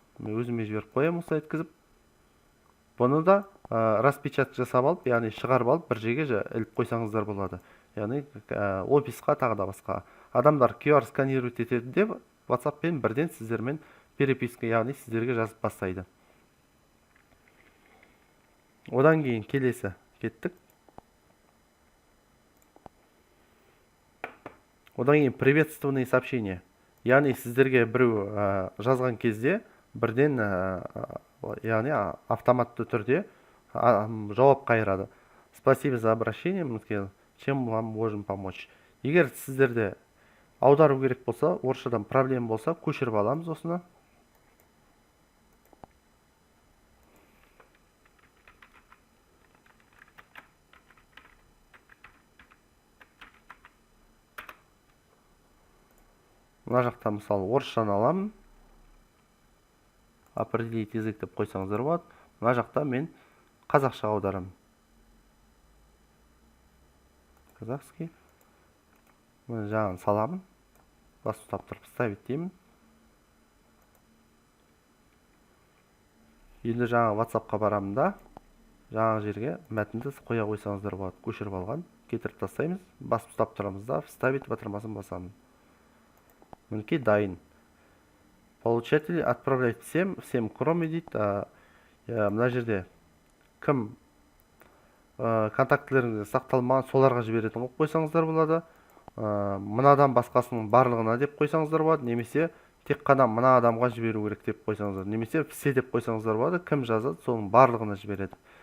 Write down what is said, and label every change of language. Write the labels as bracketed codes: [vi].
[kk] Мен өзіме жіберіп қоям осылай еткізіп. Бұны да распечатка жасап алып, яғни шығарып алып, бір жерге іліп қойсаңыздар болады. Яғни офисқа, тағы да басқа. Адамдар QR сканировать етеді деп, WhatsApp-пен бірден сіздермен переписка, яғни сіздерге жазып бастайды. Одан кейін келесі кеттік. Одан кейін приветственные сообщения. Яғни сіздерге біреу жазған кезде бірден, яғни автоматты түрде жауап қайырады. [ru] Спасибо за обращение, чем вам можем помочь. [kk] Егер сіздерде аудару керек болса, орысшадан проблема болса, көшіріп аламыз осыны. Мына жақта мысалы орысшаны аламын. Определить язык деп қойсаңыздар болады. Мына жақта мен қазақша аударамын. Казахский. Мен жағын саламын. Бас ұстап тұрып ставить деймін. Енді жаңа WhatsApp-қа барамын да, жаңа жерге мәтінді қоя қойсаңыздар болады. Көшіріп алған. Кетіріп тастаймыз. Бас ұстап тұрамыз да, вставить батырмасын басамын. Мінекей дайын. [ru] Получатель отправлять всем кроме [kk] дейді. Мына жерде кім контактілеріңізде сақталмаған, соларға жіберетін қойып қойсаңыздар болады. Мынадан басқасының барлығына деп қойсаңыздар болады. Немесе тек қана мына адамға жіберу керек деп қойсаңыздар. Немесе все деп қойсаңыздар болады. Кім жазады, соның барлығына жібереді.